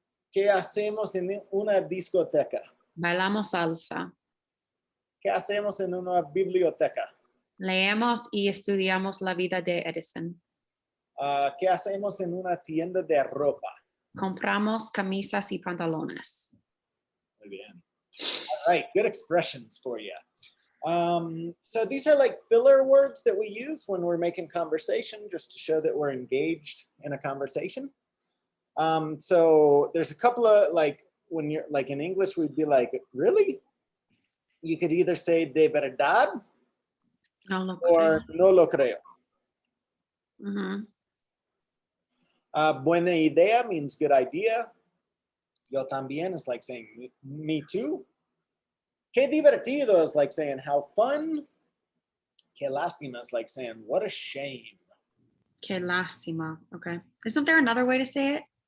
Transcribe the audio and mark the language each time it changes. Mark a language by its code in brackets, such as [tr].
[es] ¿Qué hacemos en una discoteca? Bailamos salsa. ¿Qué hacemos en una biblioteca? Leemos y estudiamos la vida de Edison. ¿Qué hacemos en una tienda de ropa? Compramos camisas y pantalones. Muy bien. [en] All right, good expressions for you. So these are like filler words that we use when we're making conversation, just to show that we're engaged in a conversation. So there's a couple of, like, when you're like in English, we'd be like, really? You could either say [es] de verdad No lo [en] or [es] creo. no lo creo. Ujú. Buena idea [en] means good idea. [es] Yo también [en] is like saying me too. [es] Qué divertido [en] is like saying how fun. [es] Qué lástima [en] is like saying what a shame. [es] Qué lástima. Okay. [en] Isn't there another way to say it?